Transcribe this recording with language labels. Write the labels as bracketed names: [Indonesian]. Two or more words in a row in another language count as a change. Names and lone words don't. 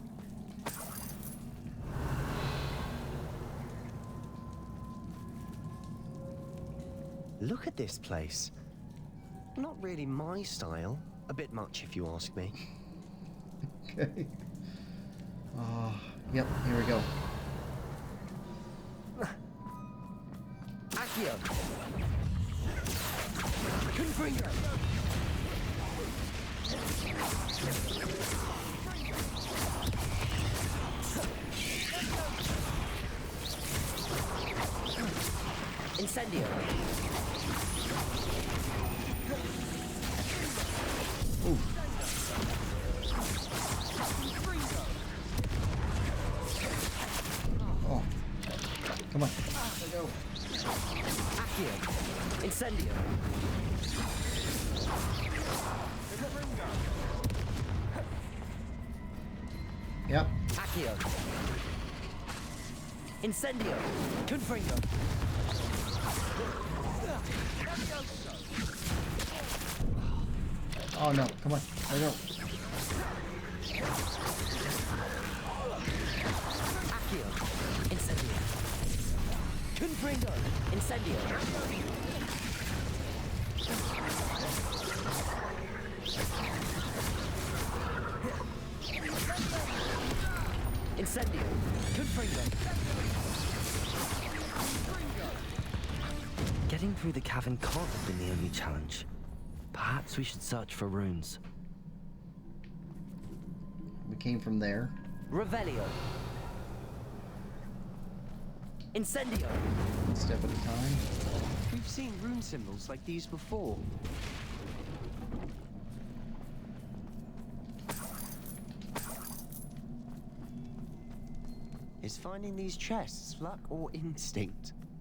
[English] Look at this place. Not really my style. A bit much, if you ask me. Okay. Oh, yep, here we go. Accio. Confringo. Incendio. Ooh. Oh. Come on. Let go. Accio. Incendio. Yep. Accio. Incendio. Confringo. Oh no, come on. Let go. Accio. Incendio. Confringo. Incendio. Incendio. Confringo. Getting through the cavern can't have been the only challenge. Perhaps we should search for runes. We came from there. Revelio. Incendio. One step at a time. We've seen rune symbols like these before. Is finding these chests luck or instinct?